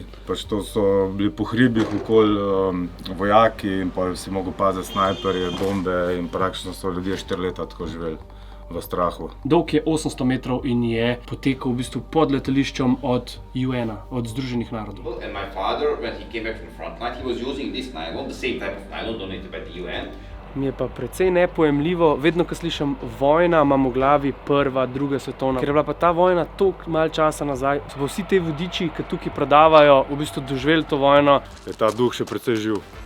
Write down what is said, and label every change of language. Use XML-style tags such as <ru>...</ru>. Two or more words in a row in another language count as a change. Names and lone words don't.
<sl>Pač to so bili po hribih okoli vojaki in pa si mogel paziti snajperje, bombe in praktično so ljudje 4 leta tako živeli v strahu. Dolg je 800 metrov in je potekal v bistvu pod letališčem od UN-a, od Združenih narodov.</sl> <en>And my father, when he came back from the front line, he was using this nylon, the same type of nylon donated by the UN.</en> <sl>Mi je pa precej nepojemljivo, vedno, ko slišim vojna, imam v glavi prva, druga svetovna. Ker je bila pa ta vojna toliko malo časa nazaj, so pa vsi te vodiči, ki tukaj prodavajo, v bistvu doživeli to vojno. Je ta duh še precej živ.</sl>